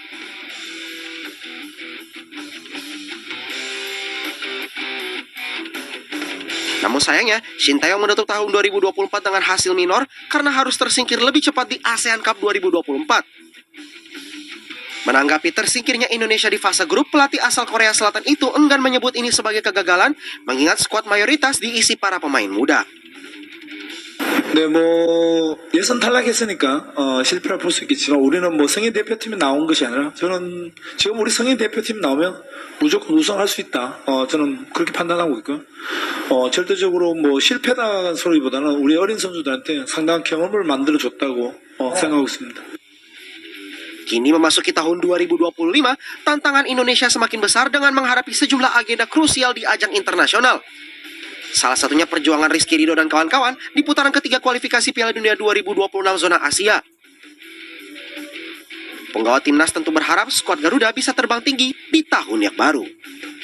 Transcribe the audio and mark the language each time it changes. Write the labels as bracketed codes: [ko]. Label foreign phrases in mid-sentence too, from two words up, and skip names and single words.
[id] Namun sayangnya, Shin Tae-yong menutup tahun 2024 dengan hasil minor karena harus tersingkir lebih cepat di ASEAN Cup 2024. Menanggapi tersingkirnya Indonesia di fase grup, pelatih asal Korea Selatan itu enggan menyebut ini sebagai kegagalan, mengingat skuad mayoritas diisi para pemain muda. [ko] 네, 뭐 예선 탈락했으니까 실패를 볼 수 있겠지만 우리는 뭐 성인 대표팀이 나온 것이 아니라 저는 지금 우리 성인 대표팀 나오면 무조건 우승할 수 있다. 저는 그렇게 판단하고 있고요. 절대적으로 뭐 실패다는 소리보다는 우리 어린 선수들한테 상당한 경험을 만들어 줬다고 생각하고 있습니다. [id] Kini memasuki tahun 2025, tantangan Indonesia semakin besar dengan menghadapi sejumlah agenda krusial di ajang internasional. Salah satunya perjuangan Rizky Ridho dan kawan-kawan di putaran ketiga kualifikasi Piala Dunia 2026 zona Asia. Penggawa timnas tentu berharap skuad Garuda bisa terbang tinggi di tahun yang baru.